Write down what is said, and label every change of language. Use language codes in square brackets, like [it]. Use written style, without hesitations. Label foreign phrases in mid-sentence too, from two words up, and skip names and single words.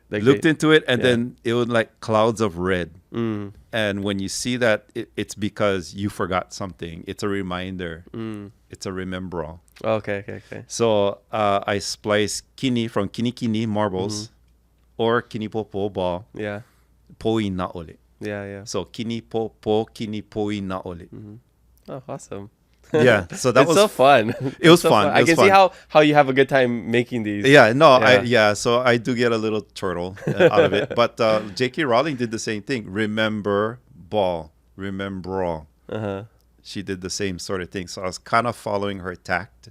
[en] Like into it, and then it was like clouds of red. And when you see that, it's because you forgot something. It's a reminder. It's a remember all. Okay. So I splice kini from kini marbles, or [haw] kini popo [en] ball. Yeah. [haw] Poi na ole. [en] Yeah. [haw] So kini popo kini poi na ole. [en] Oh, awesome. Yeah, so that was so fun. It was fun. I can see how you have a good time making these. Yeah, no, so I do get a little turtle out of it. But J.K. Rowling did the same thing. Remember ball, remember all. She did the same sort of thing. So I was kind of following her tact.